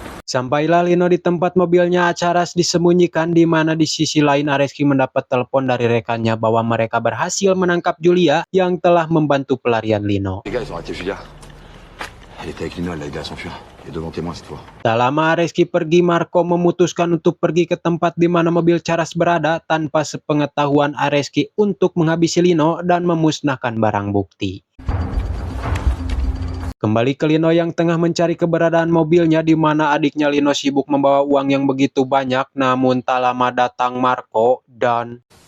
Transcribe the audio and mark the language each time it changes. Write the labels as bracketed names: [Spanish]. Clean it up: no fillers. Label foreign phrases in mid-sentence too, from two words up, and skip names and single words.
[Indonesian] Sampailah Lino di tempat mobilnya Acharas disembunyikan, di mana di sisi lain Areski mendapat telepon dari rekannya bahwa mereka berhasil menangkap Julia yang telah membantu pelarian Lino. [French] Les gars, ils ont arrêté Julia. Elle était avec Lino, elle l'a aidé à s'enfuir. Il y a devant témoin cette fois. [Indonesian] Tak lama Areski pergi, Marco memutuskan untuk pergi ke tempat di mana mobil Charas berada tanpa sepengetahuan Areski untuk menghabisi Lino dan memusnahkan barang bukti. Kembali ke Lino yang tengah mencari keberadaan mobilnya, di mana adiknya Lino sibuk membawa uang yang begitu banyak. Namun tak lama datang Marco dan